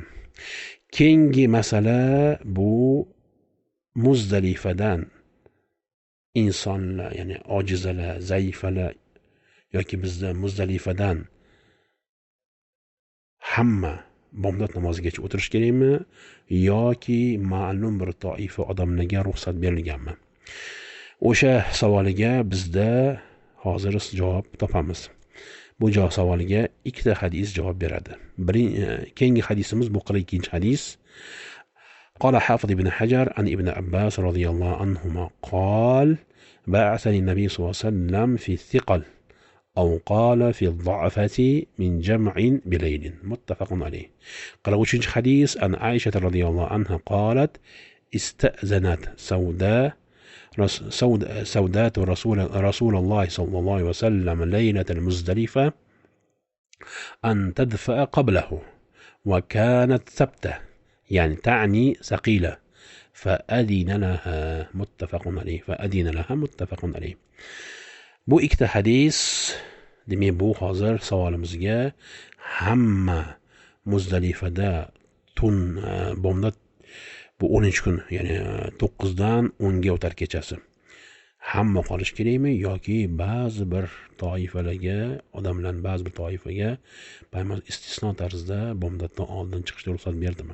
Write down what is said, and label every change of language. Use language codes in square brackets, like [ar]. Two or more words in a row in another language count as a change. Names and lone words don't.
[uz] Keyingi masala bu Muzdalifadan insonlar, ya'ni ojizalar, zaifalar yoki bizda Muzdalifadan hamma bomdod namozigacha o'tirish kerakmi yoki ma'lum bir toifa odamlarga ruxsat berilganmi? O'sha savoliga bizda hozir javob topamiz. Bu javob savoliga ikkita hadis javob beradi. Keyingi hadisimiz bu 42 hadis. [ar] قال حافظ ابن حجر عن ابن عباس رضي الله عنهما قال بعثني النبي صلى الله عليه وسلم في الثقل أو قال في الضعفة من جمع بليل متفق عليه. قال وشنج حديث عن عائشة رضي الله عنها قالت استأذنت سودات رسول الله صلى الله عليه وسلم ليلة المزدلفة أن تدفأ قبله وكانت ثبتة يعني تعني ثقيلة فأذن لها متفق عليه. [uz] Bu ikkita hadis, demak bu hozir savolimizga hamma Muzdalifada bomdod bu 10 kun, ya'ni 9 dan 10 ga o'tar kechasi. Hamma qolish kerakmi yoki ba'zi bir toifalarga, odamlarning ba'zi bir toifaga payg'ambar istisno tarzda bomdoddan oldin chiqishga ruxsat berdimi?